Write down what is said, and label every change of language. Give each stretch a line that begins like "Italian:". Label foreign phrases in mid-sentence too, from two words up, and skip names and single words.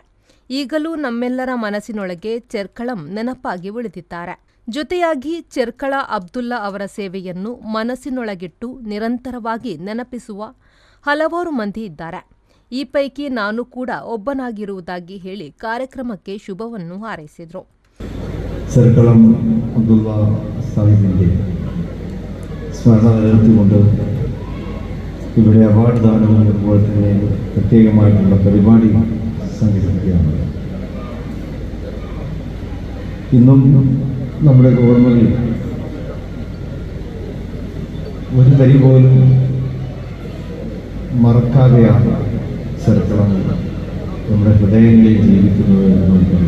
Kannada: ಈಗಲೂ ನಮ್ಮೆಲ್ಲರ ಮನಸ್ಸಿನೊಳಗೆ ಚೆರ್ಕಳಂ ನೆನಪಾಗಿ ಉಳಿದಿದ್ದಾರೆ. ಜೊತೆಯಾಗಿ ಚೆರ್ಕಳ ಅಬ್ದುಲ್ಲಾ ಅವರ ಸೇವೆಯನ್ನು ಮನಸ್ಸಿನೊಳಗಿಟ್ಟು ನಿರಂತರವಾಗಿ ನೆನಪಿಸುವ ಹಲವಾರು ಮಂದಿ ಇದ್ದಾರೆ. ಈ ಪೈಕಿ ನಾನು ಕೂಡ ಒಬ್ಬನಾಗಿರುವುದಾಗಿ ಹೇಳಿ ಕಾರ್ಯಕ್ರಮಕ್ಕೆ ಶುಭವನ್ನು ಹಾರೈಸಿದರು.
Malayalam: ചെർക്കളം അബ്ദുള്ള സാഹിബിൻ്റെ സ്മരണ നിലനിർത്തിക്കൊണ്ട് ഇവിടെ അവാർഡ് ദാനവും അതുപോലെ തന്നെ പ്രത്യേകമായിട്ടുള്ള പരിപാടി സംഘടിപ്പിക്കുകയാണ്. ഇന്നും നമ്മുടെ ഓർമ്മകളിൽ ഒരു തരി പോലും മറക്കാതെയാണ് ചെർക്കളം നമ്മുടെ ഹൃദയങ്ങളിൽ ജീവിക്കുന്നത് എന്ന് നമുക്കറിയാം.